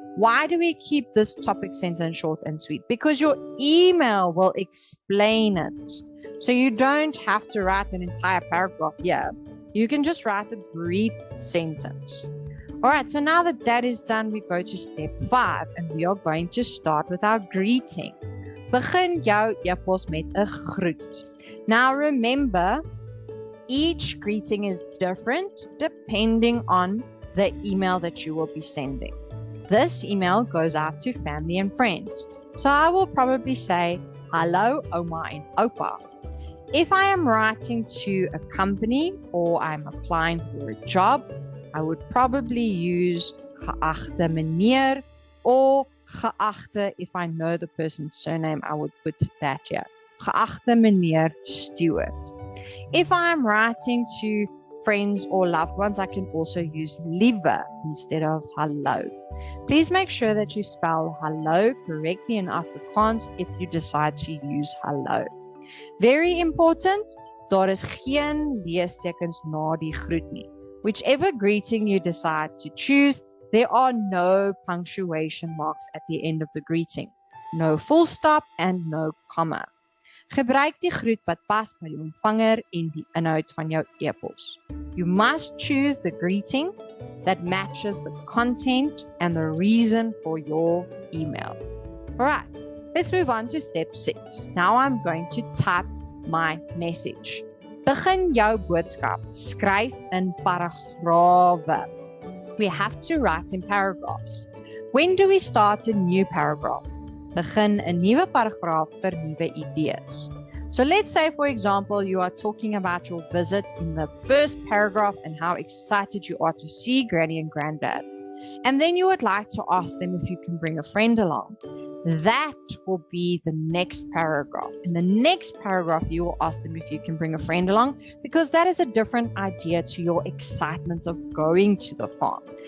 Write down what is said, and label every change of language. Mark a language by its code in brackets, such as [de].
[en] Why do we keep this topic sentence short and sweet? Because your email will explain it. So you don't have to write an entire paragraph here. You can just write a brief sentence. Alright, so now that that is done, we go to step 5 and we are going to start with our greeting. [af] Begin jou e-pos met 'n groet. [en] Now remember, each greeting is different depending on the email that you will be sending. This email goes out to family and friends. So I will probably say, hello, Oma and Opa. If I am writing to a company or I'm applying for a job, I would probably use geachte meneer or geachte. If I know the person's surname, I would put that here. Geachte meneer Stewart. If I'm writing to friends or loved ones, I can also use liewe instead of hallo. Please make sure that you spell hello correctly in Afrikaans if you decide to use hello. Very important, [af] daar is geen leestekens na die groet nie. [en] Whichever greeting you decide to choose, there are no punctuation marks at the end of the greeting. No full stop and no comma. [af] Gebruik die groet wat pas by die ontvanger en die inhoud van jou e-pos. [en] You must choose the greeting that matches the content and the reason for your email. Alright, let's move on to step 6. Now I'm going to type my message. [af] Begin jou boodskap, skryf in paragrawe. [en] We have to write in paragraphs. When do we start a new paragraph? [af] Begin 'n nuwe paragraaf vir nuwe idees. [en] So let's say, for example, you are talking about your visit in the first paragraph and how excited you are to see Granny and Granddad. And then you would like to ask them if you can bring a friend along. That will be the next paragraph. In the next paragraph, you will ask them if you can bring a friend along, because that is a different idea to your excitement of going to the farm.